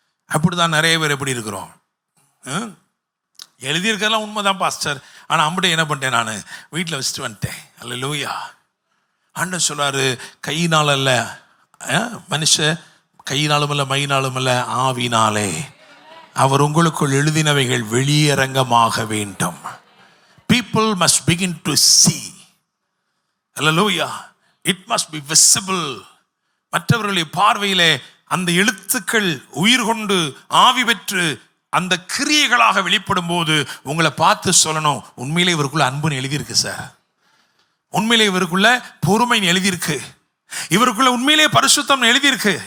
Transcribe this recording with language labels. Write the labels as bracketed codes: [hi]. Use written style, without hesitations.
[ta] அப்படி தான் நிறைய பேர் எப்படி இருக்கிறோம். எழுதியிருக்கிறதெல்லாம் உண்மைதான் பாஸ்டர், ஆனால் அம்படி என்ன பண்ணிட்டேன், நான் வீட்டில் வச்சுட்டு வந்துட்டேன். அல்லேலூயா. ஆண்டவர் சொல்றாரு, கையினால் அல்ல மனுஷ கையினாலும் அல்ல மையினாலும் அல்ல ஆவினாலே அவர் உங்களுக்குள் எழுதினவைகள் வெளியரங்கமாக வேண்டும். [en] People must begin to see. Hallelujah. It must be visible. [ta] மற்றவர்களுடைய பார்வையிலே அந்த எழுத்துக்கள் உயிர் கொண்டு ஆவி பெற்று அந்த கிரியைகளாக வெளிப்படும் போது உங்களை பார்த்து சொல்லணும், உண்மையிலே இவருக்குள்ள அன்புன்னு எழுதியிருக்கு சார், உண்மையிலே இவருக்குள்ள பொறுமைன்னு எழுதியிருக்கு, இவருக்குள்ள உண்மையிலே பரிசுத்தம் எழுதியிருக்கு.